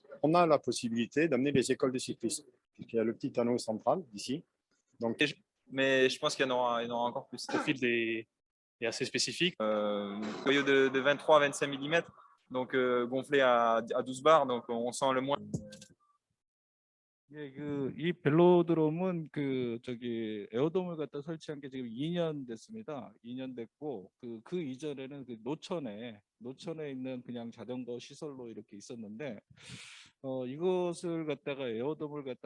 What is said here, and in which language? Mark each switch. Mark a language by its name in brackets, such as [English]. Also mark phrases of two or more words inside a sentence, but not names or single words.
[French] On a la possibilité d'amener les écoles de cyclisme. Il y a le petit anneau central d'ici. Donc, mais je pense qu'il y en aura encore plus. Le field est assez spécifique. Noyau de 23 à 25 mm, donc gonflé à 12 bars, donc on sent le moins. [Korean] 예, 이 벨로드롬은 저기 에어돔을 갖다 설치한 게 지금 2년 됐습니다. 2년 됐고 그 이전에는 노천에 있는 그냥 자전거 시설로 이렇게 있었는데 이것을 갖다가 에어돔을 갖다